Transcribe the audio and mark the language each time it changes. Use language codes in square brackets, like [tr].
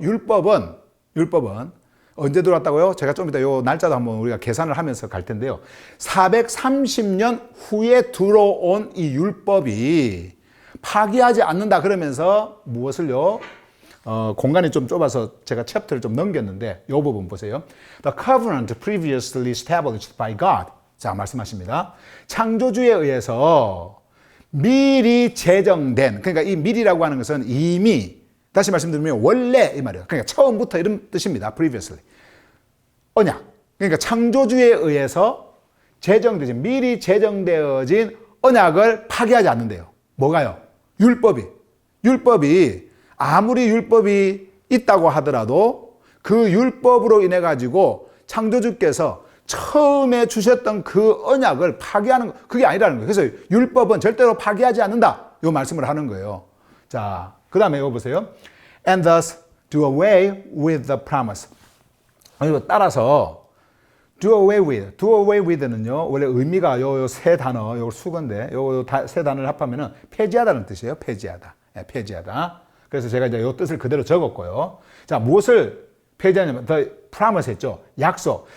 [ko] 율법은 언제 들어왔다고요? 제가 좀 이따 요 날짜도 한번 우리가 계산을 하면서 갈 텐데요. 430년 후에 들어온 이 율법이 파기하지 않는다 그러면서 무엇을요? 공간이 좀 좁아서 제가 챕터를 좀 넘겼는데 이 부분 보세요. [en] The covenant previously established by God. [ko] 자, 말씀하십니다. 창조주에 의해서 미리 제정된, 그러니까 이 미리라고 하는 것은 이미, 다시 말씀드리면 원래 이 말이에요. 그러니까 처음부터 이런 뜻입니다. previously. 언약. 그러니까 창조주에 의해서 미리 제정되어진 언약을 파기하지 않는데요. 뭐가요? 율법이 아무리 율법이 있다고 하더라도 그 율법으로 인해 가지고 창조주께서 처음에 주셨던 그 언약을 파기하는 거, 그게 아니라는 거예요. 그래서 율법은 절대로 파기하지 않는다. 이 말씀을 하는 거예요. 자, 그 다음에 이거 보세요. [en] And thus do away with the promise. [ko] 이거 따라서 do away with는요. 원래 의미가 요 세 단어, 요 수건데 요 세 단어를 합하면은 폐지하다는 뜻이에요. 폐지하다. 네, 폐지하다. 그래서 제가 이제 요 뜻을 그대로 적었고요. 자, 무엇을 폐지하냐면 the promise 했죠. 약속.